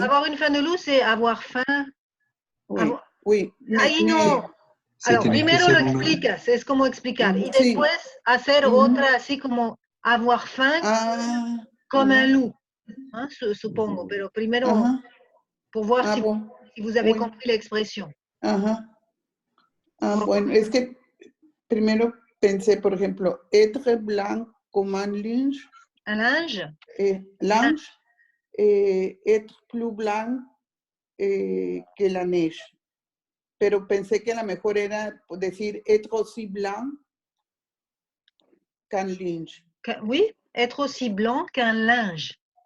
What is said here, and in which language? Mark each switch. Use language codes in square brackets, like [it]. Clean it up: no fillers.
[fr] Avoir une faim de loup, c'est avoir faim. Oui, oui. [es] Ahí no. Alors, primero lo explicas, es como explicar. Y después hacer otra, así como [fr] avoir faim comme un loup. [es] Supongo, pero primero [fr] pour voir si vous avez compris l'expression. [es] Bueno, es que primero pensé, por ejemplo, [fr] être blanc comme un linge. Un linge? Linge. être plus blanc que la neige. [es] Pero pensé que la mejor era decir [fr] être aussi blanc qu'un linge. Oui, être aussi blanc qu'un linge.